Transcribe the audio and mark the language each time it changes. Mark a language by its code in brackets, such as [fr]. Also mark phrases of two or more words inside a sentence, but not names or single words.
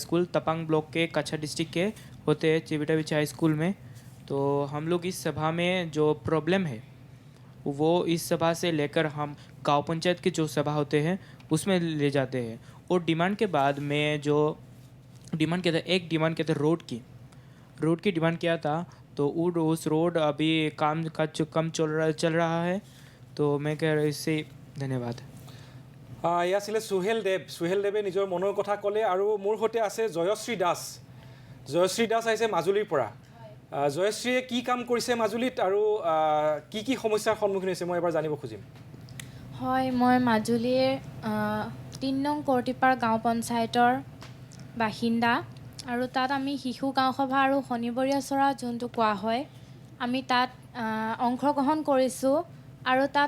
[hi] स्कूल तपांग ब्लॉक के कच्छा डिस्ट्रिक्ट के होते हैं चिबिटा बिची हाई स्कूल में तो हम लोग इस सभा में जो प्रॉब्लम है वो इस सभा से लेकर हम गांव पंचायत के जो सभा होते हैं उसमें ले जाते हैं और डिमांड के बाद में जो डिमांड किया था एक डिमांड किया था रोड की डिमांड किया था तो उस रोड अभी काम का कम चल रहा है तो मैं कह रहा इससे धन्यवाद [as] এয়া আছিলে সুহেল দেৱে নিজৰ মনৰ কথা ক'লে আৰু মোৰ সৈতে আছে জয়শ্ৰী দাস আহিছে মাজুলীৰ পৰা জয়শ্ৰীয়ে কি কাম কৰিছে মাজুলীত আৰু কি সমস্যাৰ সন্মুখীন হৈছে মই এবাৰ জানিব খুজিম হয় মই মাজুলীৰ ৩ নং কৰ্টিপাৰ গাঁও পঞ্চায়তৰ বাসিন্দা আৰু তাত আমি শিশু গাঁও সভা আৰু শনিবৰীয়া চৰা যোনটো কোৱা হয় আমি তাত অংশগ্ৰহণ কৰিছোঁ আৰু তাত